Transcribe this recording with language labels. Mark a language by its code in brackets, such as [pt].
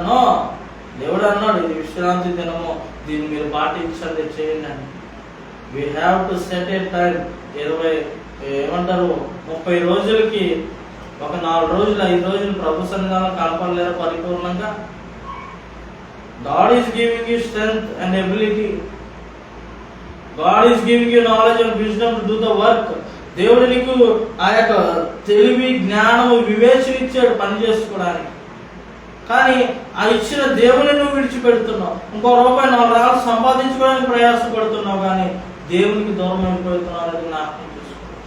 [te] No, దేవుడు అన్నాడు ఇది విశ్రాంతి దినము, దీన్ని మీరు పాటించండి, చేయండి అని. [en] We have to set a time. [te] 30 రోజులకి ఒక 4 రోజులు 5 రోజులు ప్రభు సన్నిధానం కనపడలేరు పరిపూర్ణంగా. [en] God is giving you strength and ability. God is giving you knowledge and wisdom to do the work. [te] దేవుడు నీకు ఆ యొక్క తెలివి, జ్ఞానము, వివేచన ఇచ్చాడు పని చేసుకోవడానికి. కానీ ఆ ఇచ్చిన దేవుని నువ్వు విడిచిపెడుతున్నావు. ఇంకో రూపాయి 4 రాళ్ళు సంపాదించుకోవడానికి ప్రయాసపడుతున్నావు, కానీ దేవునికి దూరం అయిపోతున్నావు అనేది జ్ఞాపకం చేసుకో.